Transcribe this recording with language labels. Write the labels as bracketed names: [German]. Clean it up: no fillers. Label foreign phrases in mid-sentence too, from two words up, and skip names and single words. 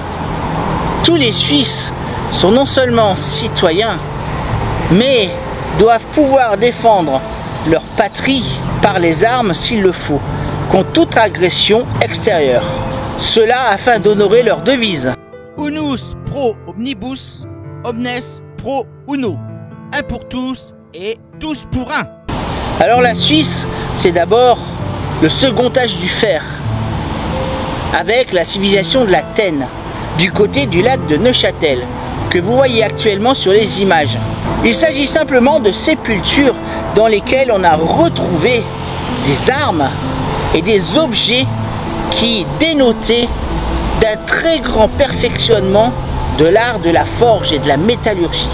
[French] Tous les Suisses sont non seulement citoyens, mais doivent pouvoir défendre leur patrie par les armes s'il le faut, contre toute agression extérieure. Cela afin d'honorer leur devise. [Latin] Unus pro omnibus, omnes pro uno. [French] Un pour tous et tous pour un. Alors la Suisse, c'est d'abord le second âge du fer, avec la civilisation de la Tène, du côté du lac de Neuchâtel, que vous voyez actuellement sur les images. Il s'agit simplement de sépultures dans lesquelles on a retrouvé des armes et des objets qui dénotaient d'un très grand perfectionnement de l'art de la forge et de la métallurgie.